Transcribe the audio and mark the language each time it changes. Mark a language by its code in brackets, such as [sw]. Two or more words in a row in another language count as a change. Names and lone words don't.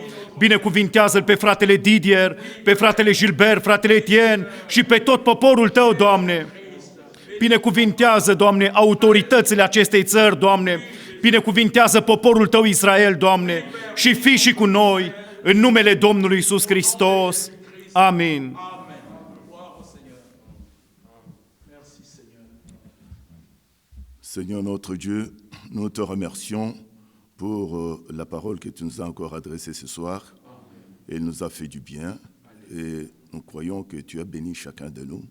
[ro] Binecuvintează-l pe fratele Didier, pe fratele Gilbert, fratele Etienne și pe tot poporul Tău, Doamne. Binecuvintează, Doamne, autoritățile acestei țări, Doamne. Binecuvintează poporul Tău, Israel, Doamne. Și fii și cu noi, în numele Domnului Iisus Hristos. Amin. [fr] Seigneur notre Dieu, nous te remercions pour la parole que tu nous as encore adressée ce soir. Elle nous a fait du bien et nous croyons que tu as béni chacun de nous.